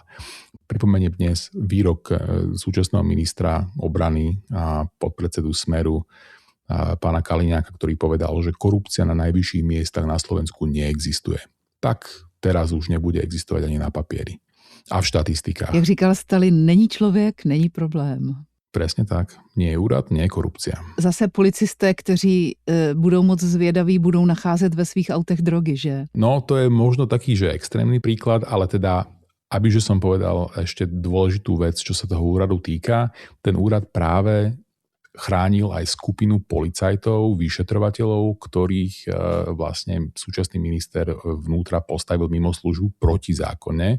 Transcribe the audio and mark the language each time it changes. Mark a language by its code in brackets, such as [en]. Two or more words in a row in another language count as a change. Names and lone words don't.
[sk] Pripomeniem dnes výrok súčasného ministra obrany a podpredsedu Smeru pána Kaliňáka, ktorý povedal, že korupcia na najvyšších miestach na Slovensku neexistuje. Tak teraz už nebude existovať ani na papieri. a v štatistikách. [cs] Jak říkal Stalin, není člověk, není problém. [sk] Presne tak. Nie je úrad, nie je korupcia. [cs] Zase policisté, kteří budou moc zvědaví, budou nacházet ve svých autech drogy, že? [sk] No, to je možno taký, že extrémny príklad, ale teda, abyže som povedal ešte dôležitú vec, čo sa toho úradu týka, ten úrad práve chránil aj skupinu policajtov, vyšetrovateľov, ktorých vlastne súčasný minister vnútra postavil mimo službu protizákonne.